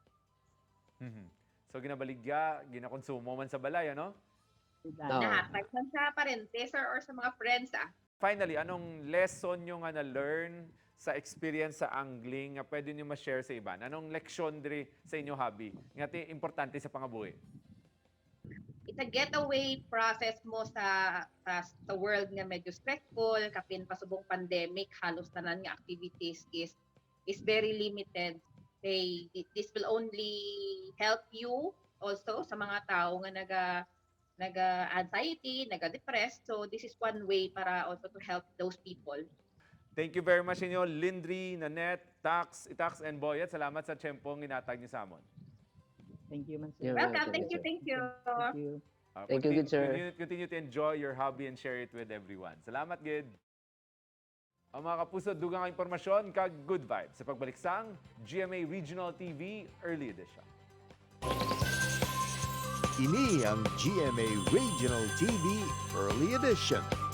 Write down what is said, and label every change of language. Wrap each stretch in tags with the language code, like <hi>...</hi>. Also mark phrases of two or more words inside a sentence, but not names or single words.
<hil>So ginabaligya, ginakonsumo man sa balay, ano? Nahatag man sa parentes or sa mga friends Finally, anong</hil> <en>lesson nyo</en> <hil>nga na-learn sa experience sa angling nga pwede nyo ma-share sa iban? Anong leksyon diri sa inyo hobby nga importante sa pangabuhi?</hil> <en>It's a getaway process</en> <hil>mo sa</hil> <en>world</en> <hil>nga medyo stressful, kapin pasubong pandemic, halos tanan nga activities</hil> <en>is very limited. This will only help you also</en> <hil>sa mga tao nga naga-anxiety,</hil> <en>naga-depressed. So this is one way</en> <hil>para</hil> <en>also to help those people. Thank you very much inyo, Lindri, Nanette, Itax, and Boyet.</en> <hil>Salamat sa tiyempong ginatag niyo sa amon.</hil> <en>Thank you, man, sir. You're Welcome, welcome, thank you, sir. thank you. Thank you. Thank you, good sir. Continue to enjoy your hobby and share it with everyone.</en> <hil>Salamat, good. Ang mga kapuso, dugang impormasyon kag</hil> <en>good vibes</en> <hil>sa pagbalik sang GMA Regional TV Early Edition. Ini ang GMA Regional TV Early Edition.</hil>